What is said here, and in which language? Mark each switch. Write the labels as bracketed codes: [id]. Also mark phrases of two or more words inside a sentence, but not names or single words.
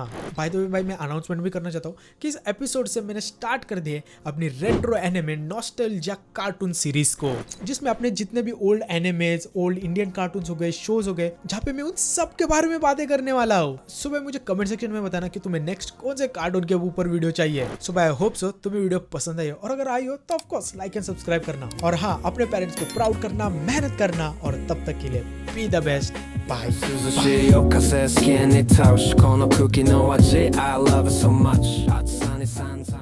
[hi] भाई तो भाई मैं अनाउंसमेंट भी करना चाहता हूँ कि इस एपिसोड से मैंने स्टार्ट कर दिए अपनी [en] retro anime nostalgia cartoon series [hi] को, जिसमें अपने जितने भी [en] old animes, old Indian cartoon [hi] हो गए, शोज हो गए, जहाँ पे मैं उन सब के बारे में बातें करने वाला हूँ। सो भाई मुझे [en] comment section [hi] में बताना कि तुम्हें नेक्स्ट कौन से कार्टून के ऊपर वीडियो चाहिए। सो भाई [en] I hope so [hi] तुम्हें वीडियो पसंद आई हो, और अगर आई हो तो [en] of course like and subscribe [hi] करना, और हाँ अपने पेरेंट्स को प्राउड करना, मेहनत करना, और तब तक के लिए [en] be the best, bye. [ja] 涼しい夜風好きに倒しこの空気の味 [en] I love it so much [ja] 暑さにさ